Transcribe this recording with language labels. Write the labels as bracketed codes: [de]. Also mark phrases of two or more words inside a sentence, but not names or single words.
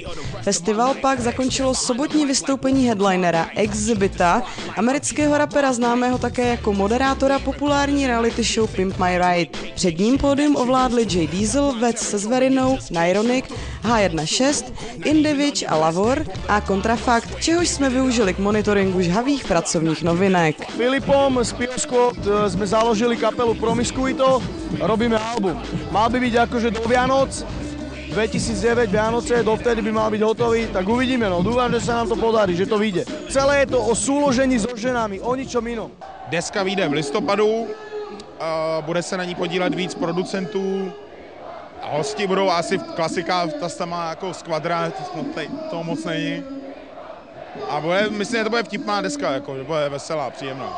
[cs] Festival pak zakončilo sobotní vystoupení headlinera Exhibita, amerického rapera známého také jako moderátora populární reality show Pimp My Ride. Před ním pódium ovládli Jay Diesel, Vec se Zverinou, Nyronic, H16, Indivič a Lavor a Kontrafakt, čehož jsme využili k monitoringu žhavých pracovních novinek. [sk] Filipom z Piosko sme založili kapelu Promiscuito, robíme album. Mal by byť akože do Vianoc, 2009 Vianoce, dovtedy by mal byť hotový, tak uvidíme, no dúfam, že sa nám to podarí, že to vyjde. Celé je to o súložení so ženami, o ničom inom. [cs] Deska vyjde v listopadu, bude se na ní podílet víc producentů a hosti budou asi klasika, ta sama jako Skvadra, to moc není. A myslím, že to bude vtipná deska, jako, že bude veselá, příjemná.